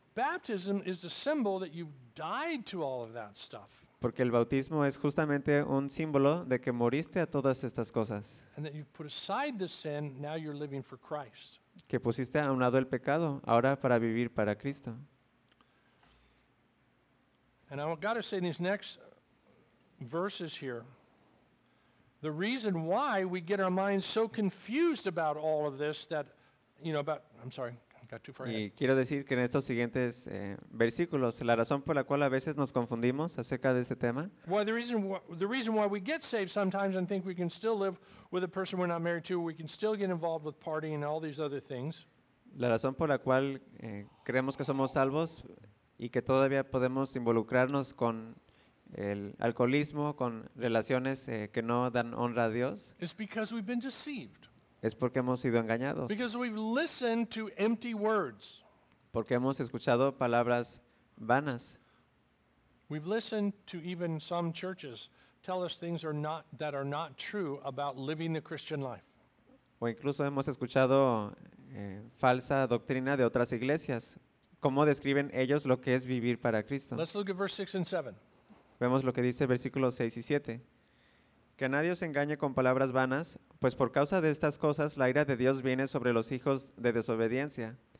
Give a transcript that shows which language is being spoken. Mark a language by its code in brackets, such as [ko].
[en] Baptism is a symbol that you died to all of that stuff. [es] Porque el bautismo es justamente un símbolo de que moriste a todas estas cosas. [en] And that you put aside the sin, now you're living for Christ. [es] Que pusiste a un lado el pecado, ahora para vivir para Cristo. [en] And I've got to say in these next verses here, the reason why we get our minds so confused about all of this that, you know, about, I'm sorry. [es] Y quiero decir que en estos siguientes versículos, la razón por la cual a veces nos confundimos acerca de este tema, [en] well, the reason why we get saved sometimes and think we can still live with a person we're not married to, we can still get involved with partying and all these other things, [es] la razón por la cual creemos que somos salvos y que todavía podemos involucrarnos con el alcoholismo, con relaciones que no dan honra a Dios, [en] is because we've been deceived. [es] Es porque hemos sido engañados. [en] Because we've listened to empty words. [es] Porque hemos escuchado palabras vanas. [en] We've listened to even some churches tell us things that are not true about living the Christian life. [es] O incluso hemos escuchado falsa doctrina de otras iglesias. ¿Cómo describen ellos lo que es vivir para Cristo? [en] Let's look at verse 6 and 7. [es] Vemos lo que dice versículos 6 y 7. Que nadie os engañe con palabras vanas, pues por causa de estas cosas la ira de Dios viene sobre los hijos de desobediencia.